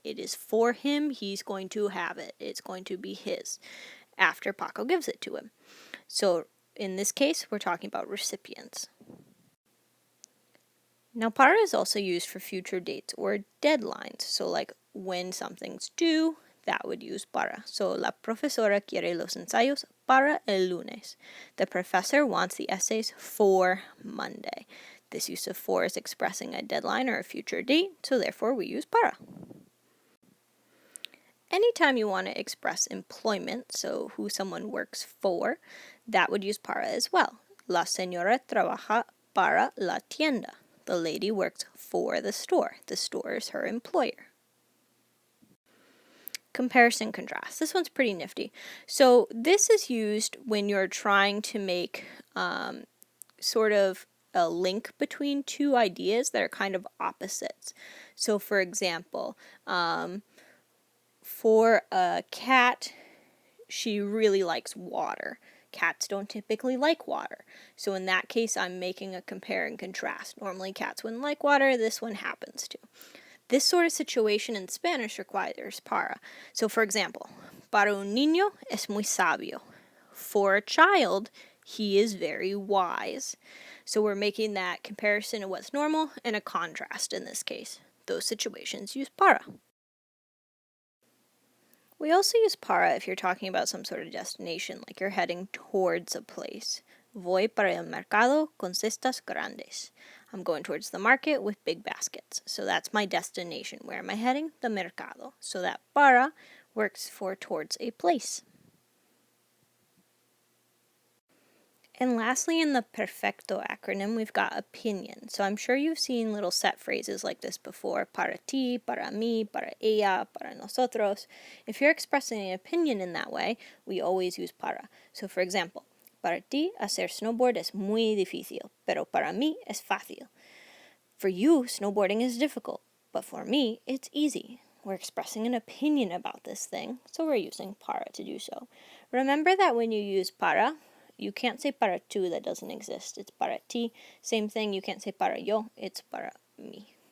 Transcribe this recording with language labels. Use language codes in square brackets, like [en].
[en] It is for him, he's going to have it. It's going to be his after Paco gives it to him. So in this case, we're talking about recipients. Now, para is also used for future dates or deadlines. So like when something's due, that would use para. So [es] la profesora quiere los ensayos para el lunes. [en] The professor wants the essays for Monday. This use of for is expressing a deadline or a future date, so therefore we use para. Anytime you want to express employment, so who someone works for, that would use para as well. [es] La señora trabaja para la tienda. [en] The lady works for the store. The store is her employer. Comparison contrast. This one's pretty nifty. So this is used when you're trying to make sort of a link between two ideas that are kind of opposites. So for example, for a cat, she really likes water. Cats don't typically like water. So in that case, I'm making a compare and contrast. Normally cats wouldn't like water, this one happens to. This sort of situation in Spanish requires para. So for example, [es] para un niño es muy sabio. [en] For a child, he is very wise. So we're making that comparison of what's normal and a contrast in this case. Those situations use para. We also use para if you're talking about some sort of destination, like you're heading towards a place. [es] Voy para el mercado con cestas grandes. [en] I'm going towards the market with big baskets. So that's my destination. Where am I heading? The mercado. So that para works for towards a place. And lastly, in the perfecto acronym, we've got opinion. So I'm sure you've seen little set phrases like this before. [es] Para ti, para mí, para ella, para nosotros. [en] If you're expressing an opinion in that way, we always use para. So for example, [es] para ti, hacer snowboard es muy difícil, pero para mí es fácil. [en] For you, snowboarding is difficult, but for me, it's easy. We're expressing an opinion about this thing, so we're using para to do so. Remember that when you use para, you can't say [es] para tú, [en] that doesn't exist. It's [es] para ti. [en] Same thing, you can't say [es] para yo, [en] it's [es] para mí.